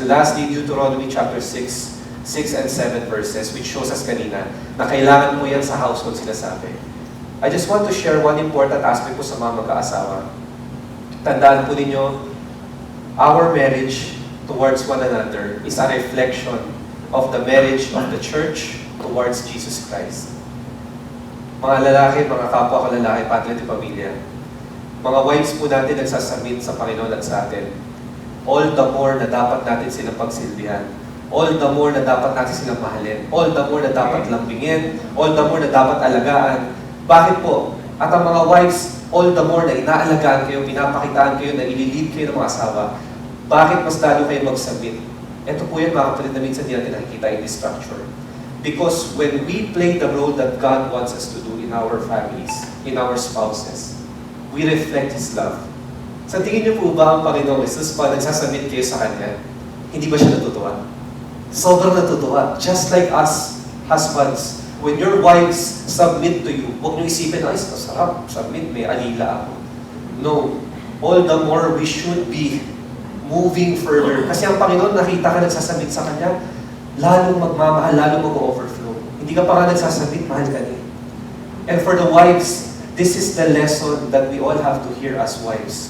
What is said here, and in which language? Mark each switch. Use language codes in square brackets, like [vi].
[en] And lastly, Deuteronomy chapter 6 and 7 verses, which shows us [tl] kanina na kailangan mo yan sa household sinasabi. [en] I just want to share one important aspect [tl] po sa mga mag-aasawa. Tandaan po ninyo, [en] our marriage towards one another is a reflection of the marriage of the church towards Jesus Christ. [tl] Mga lalaki, mga kapwa ko lalaki, padre at pamilya, mga wives po natin nagsasubmit sa Panginoon at sa atin. [en] All the more [tl] na dapat natin silang pagsilbihan. All the more na dapat natin silang mahalin. [en] All the more [tl] na dapat lambingin. All the more na dapat alagaan. Bakit po? At ang mga wives, [en] all the more [tl] na inaalagaan kayo, pinapakitaan kayo, na ililid kayo ng mga asawa, bakit mas lalo kayo mag-submit? Ito po yan, mga kapatid, na minsan hindi natin nakikita [en] in this structure. Because when we play the role that God wants us to do in our families, in our spouses, we reflect His love. [tl] Sa tingin niyo po ba ang Panginoong Jesus, pag nagsasubmit kayo sa Kanya, hindi ba siya natutuwa? Sobrang natutuwa. [en] Just like us, husbands, when your wives submit to you, [tl] huwag niyo isipin, ay, sarap, submit, may alila ako. [en] No. All the more we should be moving further. [tl] Kasi ang Panginoon, nakita ka nagsasubmit sa Kanya, lalong magmamahal, lalong mag-overflow. Hindi ka pa nga nagsasubmit, mahal ka niya. [en] And for the wives, this is the lesson that we all have to hear as wives.